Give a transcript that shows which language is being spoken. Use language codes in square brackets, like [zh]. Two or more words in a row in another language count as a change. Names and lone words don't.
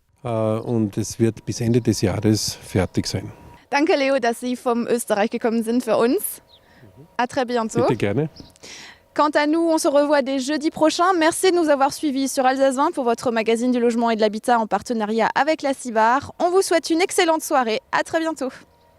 [de] Und es wird bis Ende des Jahres fertig sein. Danke Leo, dass Sie vom Österreich gekommen sind für uns. [fr] À très bientôt. [de] Bitte gerne. [fr] Quant à nous, on se revoit dès jeudi prochain. Merci de nous avoir suivis sur Alsace 20 pour votre magazine du logement et de l'habitat en partenariat avec la CIBAR. On vous souhaite une excellente soirée. À très bientôt.